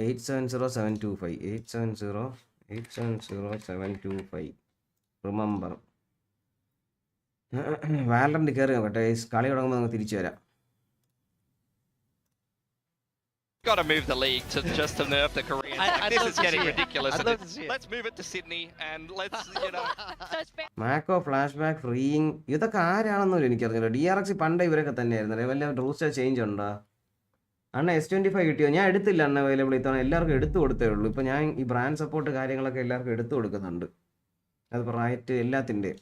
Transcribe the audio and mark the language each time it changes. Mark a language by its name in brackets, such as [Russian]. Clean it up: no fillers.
[Malayalam] 870725 870725 remember. വാലറിൻ്റെ കയറി നോക്കട്ടെ, കളി തുടങ്ങുമ്പോൾ നമുക്ക് തിരിച്ചു വരാം. [English] Got to move the league to just to nerf the Koreans. This is getting ridiculous. Let's move it to Sydney and let's, you know. [Malayalam] മാക്കോ flash back freeing, ഇതൊക്കെ ആരാണെന്നൊരു എനിക്കറിഞ്ഞില്ല. DRX പണ്ട് ഇവരൊക്കെ തന്നെയായിരുന്നു. വല്ല റൂസ്റ്റർ ചേഞ്ച് ഉണ്ടോ? അണ്ണ S25 കിട്ടിയോ? ഞാൻ എടുത്തില്ല അണ്ണ അവൈലബിൾ ഇത്തവണ, എല്ലാവർക്കും എടുത്തു കൊടുത്തേ ഉള്ളൂ. ഇപ്പം ഞാൻ ഈ ബ്രാൻഡ് സപ്പോർട്ട് കാര്യങ്ങളൊക്കെ എല്ലാവർക്കും എടുത്തു കൊടുക്കുന്നുണ്ട്, അത് റൈറ്റ് എല്ലാത്തിൻ്റെ.